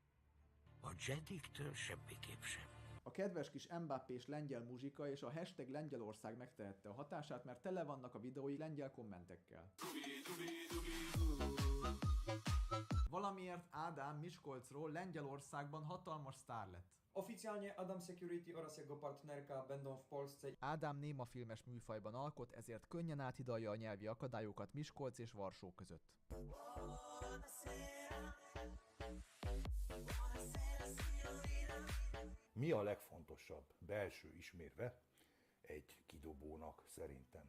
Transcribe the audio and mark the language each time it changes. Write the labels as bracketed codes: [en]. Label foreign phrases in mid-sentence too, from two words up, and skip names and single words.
[hu] A Jediktől semmiképp sem. A kedves kis Mbappés lengyel muzsika és a hashtag Lengyelország megtehette a hatását, mert tele vannak a videói lengyel kommentekkel. Valamiért Ádám Miskolcról Lengyelországban hatalmas sztár lett. [pl] Oficjalnie Adam Security oraz jego partnerka będą w Polsce. [hu] Ádám némafilmes műfajban alkot, ezért könnyen áthidalja a nyelvi akadályokat Miskolc és Varsó között. Mi a legfontosabb belső ismérve egy kidobónak szerintem?